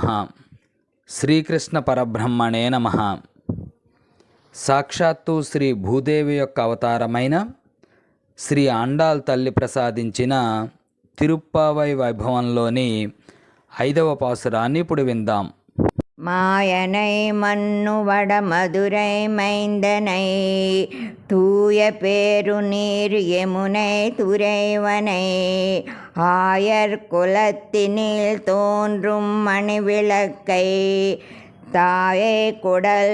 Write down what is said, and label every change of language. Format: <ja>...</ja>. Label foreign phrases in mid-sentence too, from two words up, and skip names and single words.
<sa>శ్రీకృష్ణ పరబ్రహ్మణే నమః.</sa> <te>సాక్షాత్తు శ్రీ భూదేవి యొక్క అవతారమైన శ్రీ ఆండాళ్ తల్లి ప్రసాదించిన తిరుప్పావై వైభవంలోని 5వ పాసురాన్ని ఇప్పుడు విందాం.</te> <ta>மாயனை மன்னுவட மதுரை மைந்தனை தூய பேருநீர் யமுனை துறைவனை ஆயர் குலத்தினில் தோன்றும் மணிவிளக்கை தாயே குடல்</ta>